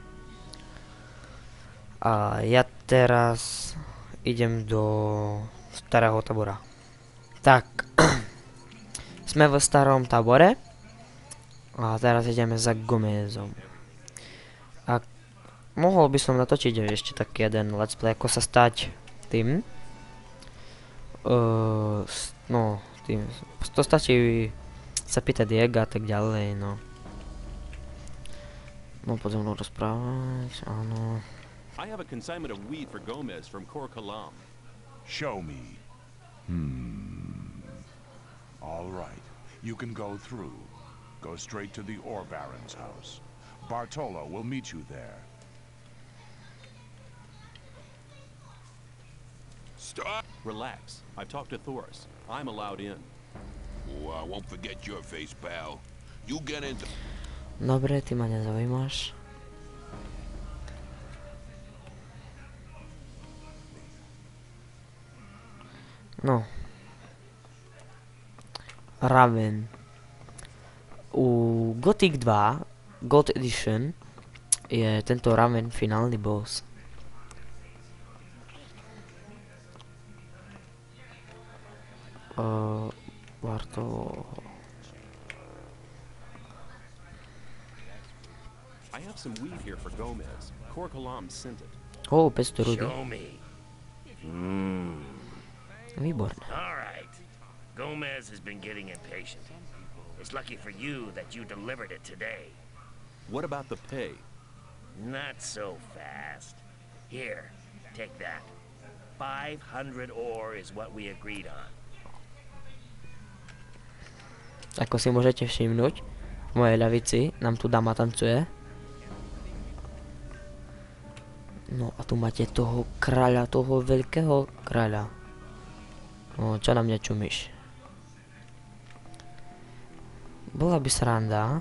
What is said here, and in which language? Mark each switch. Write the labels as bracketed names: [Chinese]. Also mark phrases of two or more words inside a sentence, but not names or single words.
[Slovak] A ja teraz idem do starého tábora. Tak. Sme v starom tábore. A teraz ideme za Gomezom. A mohol by som natočiť ešte taký jeden [English] let's play, [Slovak] ako sa stať tým. No, tým. To stačí sa pýtať Diega a tak ďalej, no. No, poď so mnou rozprávať, áno. [English] I have a consignment of weed for Gomez from Kor Kalam. Show me. All right. You can go through. Go straight to the Ore Baron's house. Bartolo will meet you there. Stop. Relax. I've talked to Thoris. I'm allowed in. Oh, I won't forget your face, pal. You get into... [Slovak] Dobre, ty ma nezaujímaš. No. Raven. U Gothic 2 Gold Edition je tento Raven finálny boss. [English] Bartolo. I have some weed here for Gomez. Kor Kalam sent it. [Slovak] 500 rudy. [English] Show me. [Slovak] Výborné. [English] All right. Gomez has been getting impatient. It's lucky for you that you delivered it today. What about the pay? Not so fast. Here, take that. 500 ore is what we agreed on. [Slovak] Ako si môžete všimnúť, v mojej ľavici nám tu dáma tancuje. No a tu máte toho kráľa, toho veľkého kráľa. No, čo na mňa čumíš? Bola by sranda.